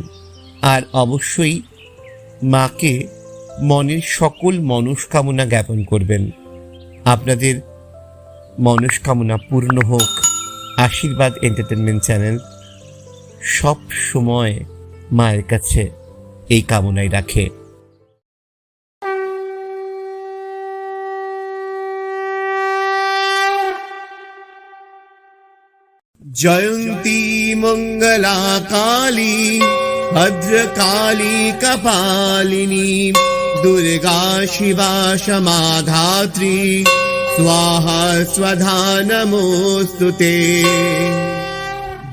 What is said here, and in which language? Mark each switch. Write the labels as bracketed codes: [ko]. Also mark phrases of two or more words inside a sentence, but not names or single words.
[bn] আর অবশ্যই মাকে মনের সকল মনস্কামনা জ্ঞাপন করবেন। আপনাদের মনস্কামনা পূর্ণ হোক। আশীর্বাদ এন্টারটেনমেন্ট চ্যানেল সব সময় মায়ের কাছে এই কামনাই রাখে। [sa] जयन्ती मंगला काली भद्रकाली कपालिनी दुर्गा शिवा क्षमाधात्री स्वाहा स्वधा नमोस्तुते।